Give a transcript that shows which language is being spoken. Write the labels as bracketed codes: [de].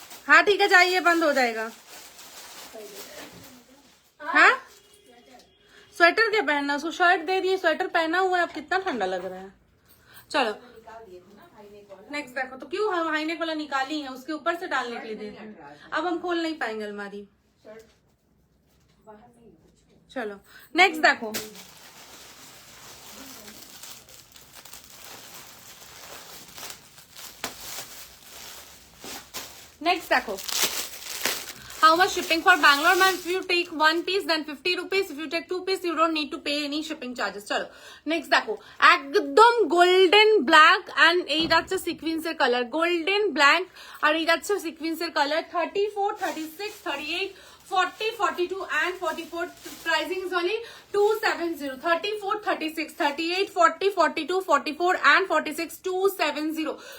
[hi] हाँ ठीक है, चाहिए बंद हो जाएगा। हाँ स्वेटर क्या पहनना, उसको शर्ट दे दिए, स्वेटर पहना हुआ है, अब कितना ठंडा लग रहा है। चलो नेक्स्ट देखो, तो क्यों हम हाईनेक वाला निकाली है, उसके ऊपर से डालने के लिए दे दिए। अब हम खोल नहीं पाएंगे अलमारी। चलो नेक्स्ट देखो, नेक्स्ट देखो, [en] how much shipping for Bangalore, ma'am? If you take one piece then 50 rupees, if you take two piece you don't need to pay any shipping charges. [hi] चलो next देखो, एकदम [bn] golden black and এই যাচ্ছে সিকোয়েন্সের colour, golden black আর এই যাচ্ছে সিকোয়েন্সের colour, 34, 36, 38, 40, 42 and 44. [en] Pricing is only 270. 34, 36, 38, 40, 42, 44 and 46, 270.